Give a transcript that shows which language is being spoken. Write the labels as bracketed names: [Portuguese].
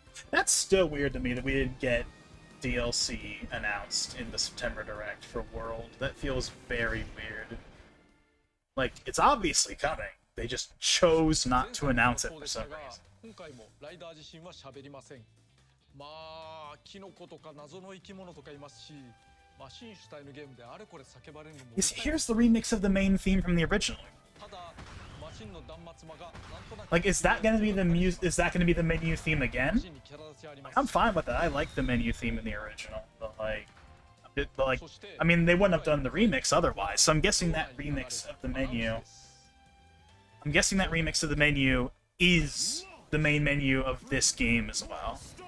[English] That's still weird to me that we didn't get DLC announced in the September Direct for World. That feels very weird. Like, it's obviously coming. They just chose not to announce it for some reason. [Japanese] 今回もライダー自身は喋りません。まあ、キノコとか謎の生き物とかいますし、マシン主体のゲームであれこれ叫ばれるのも。 [English] Here's the remix of the main theme from the original. [Japanese] ただ、マシンの断末魔がなんとなく [English] Like, is that gonna be the is that gonna be the menu theme again? I'm fine with that. I like the menu theme in the original, but like, I mean, they wouldn't have done the remix otherwise. So I'm guessing that remix of the menu. I'm guessing that remix of the menu is the main menu of this game as well.